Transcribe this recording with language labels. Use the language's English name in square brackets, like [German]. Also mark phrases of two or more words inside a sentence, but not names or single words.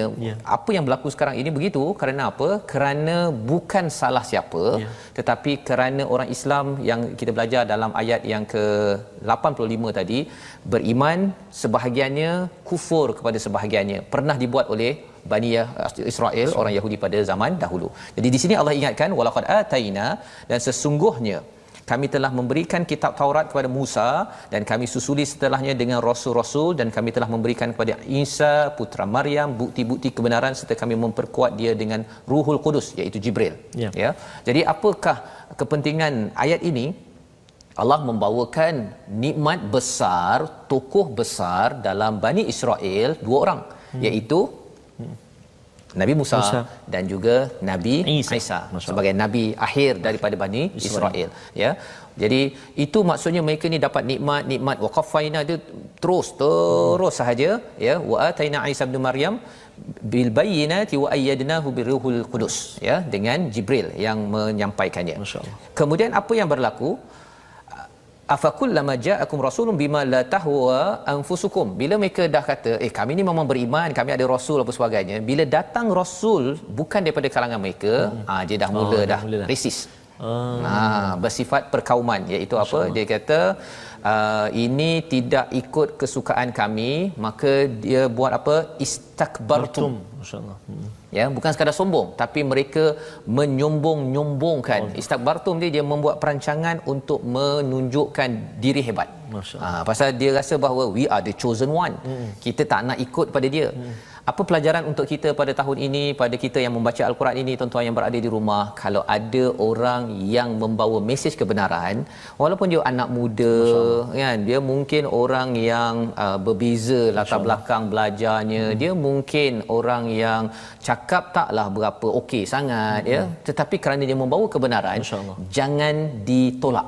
[Malay] Apa yang berlaku sekarang ini begitu kerana apa? Kerana bukan salah siapa, tetapi kerana orang Islam yang kita belajar dalam ayat yang ke-85 tadi, beriman sebahagiannya, kufur kepada sebahagiannya. Pernah dibuat oleh Bani Israel, orang Yahudi pada zaman dahulu. Jadi di sini Allah ingatkan [Arabic] ولقد آتينا, [Malay] dan sesungguhnya kami telah memberikan kitab Taurat kepada Musa dan kami susuli setelahnya dengan rasul-rasul, dan kami telah memberikan kepada Isa putra Maryam bukti-bukti kebenaran serta kami memperkuat dia dengan [Arabic] روح القدس, [Malay] iaitu Jibril. Ya. Jadi apakah kepentingan ayat ini? Allah membawakan nikmat besar, tokoh besar dalam Bani Israel, dua orang, iaitu Nabi Musa dan juga Nabi Isa sebagai nabi akhir daripada Bani Israel ya. Jadi itu maksudnya mereka ni dapat nikmat waqafaina, dia terus sahaja ya. [Arabic] وآتينا عيسى ابن مريم بالبينات وأيدناه بروح القدس ya, [Malay] dengan Jibril yang menyampaikannya. Kemudian apa yang berlaku? [Arabic] أفكلما جاءكم رسول بما لا تهوى أنفسكم. [Malay] Bila mereka dah kata kami ni memang beriman, kami ada rasul apa sebagainya, bila datang rasul bukan daripada kalangan mereka, dia dah mula resist. Bersifat perkauman, iaitu apa? Dia kata ini tidak ikut kesukaan kami, maka dia buat apa? [Arabic] استكبرتم. ما شاء الله. [Malay] Ya, bukan sekadar sombong, tapi mereka menyombong-nyombongkan. Istakbartum dia membuat perancangan untuk menunjukkan diri hebat. Pasal dia rasa bahawa [English] we are the chosen one. [Malay] Kita tak nak ikut pada dia. Apa pelajaran untuk kita pada tahun ini, pada kita yang membaca Al-Quran ini, tuan-tuan yang berada di rumah? Kalau ada orang yang membawa mesej kebenaran, walaupun dia anak muda kan, dia mungkin orang yang berbeza latar belakang belajarnya, dia mungkin orang yang cakap taklah berapa okey sangat ya, tetapi kerana dia membawa kebenaran, jangan ditolak.